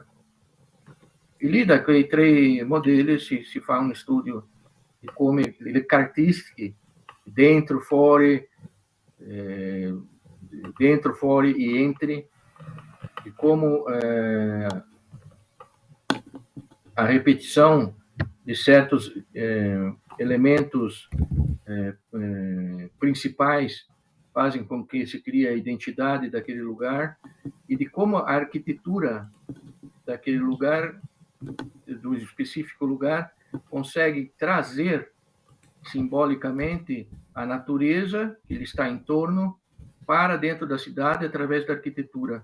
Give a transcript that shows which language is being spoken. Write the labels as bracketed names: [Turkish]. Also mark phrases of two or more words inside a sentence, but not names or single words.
[Italian] E lì da quei 3 modelli si fa un studio di come le caratteristiche dentro, fuori e [Portuguese] entri, e como a repetição de certos elementos principais fazem com que se crie a identidade daquele lugar e de como a arquitetura daquele lugar, do específico lugar, consegue trazer simbolicamente a natureza que ele está em torno para dentro da cidade através da arquitetura.